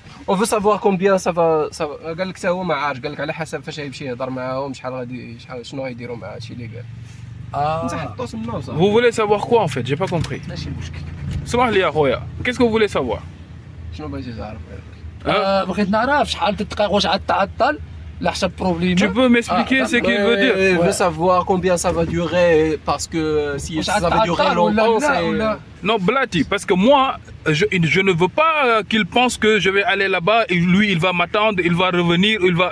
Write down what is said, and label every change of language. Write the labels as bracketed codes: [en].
[fr] on veut savoir combien ça va [ar] قال لك حتى هو ما عارف قال لك على حسب فاش غيمشي يهضر معاهم شحال غادي شنو غيديروا مع هادشي اللي قال انت حطو تما وصافي [fr] Vous voulez savoir quoi en fait, j'ai pas compris. [ar] ماشي مشكل اسمح لي يا خويا, [fr] qu'est-ce que vous voulez savoir? [ar] شنو بغيتي تعرف بغيت نعرف شحال الدقائق واش عاد تعطل لا حساب بروبليم [fr] Tu peux m'expliquer ce qu'il veut dire? Il veut savoir combien ça va durer parce que si ça va durer longtemps c'est Non, Blati, parce que moi, je ne veux pas qu'il pense que je vais aller là-bas et lui, il va m'attendre, il va revenir, il va...